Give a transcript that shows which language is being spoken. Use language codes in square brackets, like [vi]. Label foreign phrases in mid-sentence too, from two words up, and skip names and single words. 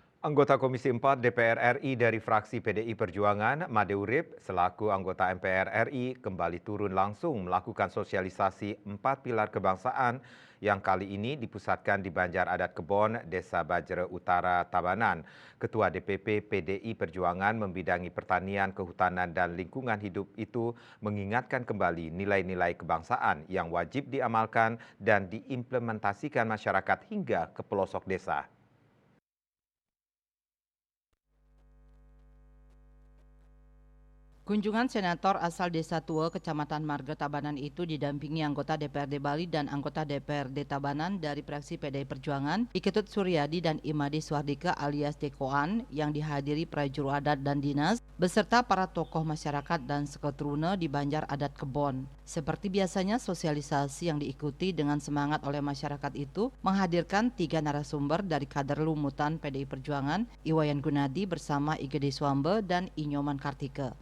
[id] Anggota Komisi 4 DPR RI dari fraksi PDI Perjuangan, Made Urip, selaku anggota MPR RI, kembali turun langsung melakukan sosialisasi 4 pilar kebangsaan yang kali ini dipusatkan di Banjar Adat Kebon, Desa Bajra Utara, Tabanan. Ketua DPP PDI Perjuangan membidangi pertanian, kehutanan, dan lingkungan hidup itu mengingatkan kembali nilai-nilai kebangsaan yang wajib diamalkan dan diimplementasikan masyarakat hingga ke pelosok desa. Kunjungan senator asal Desa Tua, Kecamatan Marga Tabanan itu didampingi anggota DPRD Bali dan anggota DPRD Tabanan dari fraksi PDI Perjuangan, Iketut Suryadi dan Imadi Swardika alias Dekoan yang dihadiri prajuru adat dan dinas, beserta para tokoh masyarakat dan seketuruna di Banjar Adat Kebon. Seperti biasanya, sosialisasi yang diikuti dengan semangat oleh masyarakat itu menghadirkan 3 narasumber dari kader lumutan PDI Perjuangan, Iwayan Gunadi bersama Igede Swambe dan Inyoman Kartika.